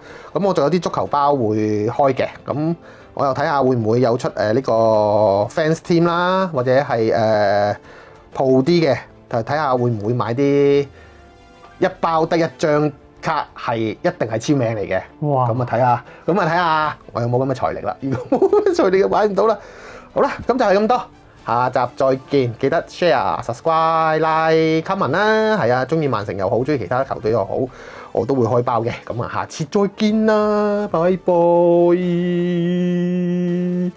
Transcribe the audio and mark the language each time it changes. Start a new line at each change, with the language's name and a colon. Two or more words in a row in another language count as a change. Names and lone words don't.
Cantonese: 咁我仲有啲足球包會開嘅，咁我又睇下會唔會有出呢個
English: fans team
Cantonese: 啦，或者係鋪啲嘅，就睇下會唔會買啲一包得1張卡係一定係簽名嚟嘅。哇！咁啊睇下我有冇咁嘅財力啦。如果冇咁嘅財力就買唔到啦。好啦，咁就係咁多。下集再見，記得
English: share、subscribe、like、comment
Cantonese: 啦。係啊，中意曼城又好，中意其他球隊又好，我都會開包嘅。咁啊，下次再見啦，拜拜。